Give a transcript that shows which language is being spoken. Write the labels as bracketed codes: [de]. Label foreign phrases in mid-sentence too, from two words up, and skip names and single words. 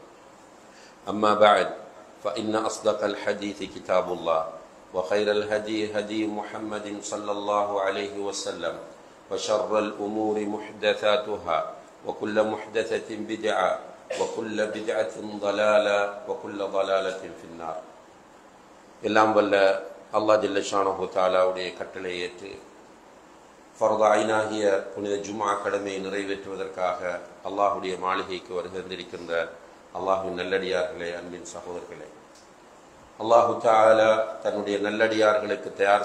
[ar] أما بعد فإن أصدق الحديث كتاب الله وخير الهدي هدي محمد صلى الله عليه وسلم وشر الأمور محدثاتها وكل محدثة بدعة وكل بدعة ضلالة وكل ضلالة في النار. [ta] எல்லாம் வல்ல அல்லாஹ் [ar] جل شأنه [ta] தஆலாவுடைய கட்டளை ஏற்று ஃபர்து ஐனாகிய புனித ஜும்ஆ கடமையை நிறைவேற்றுவதற்காக அல்லாஹ்வுடைய மாளிகைக்கு வருகின்றிருக்கின்ற அல்லாஹ்வின் நல்லடியார்களே, அன்பின் சகோதரர்களே, [ar] الله تعالى [ta] தன்னுடைய நல்லடியார்களுக்கு தயார்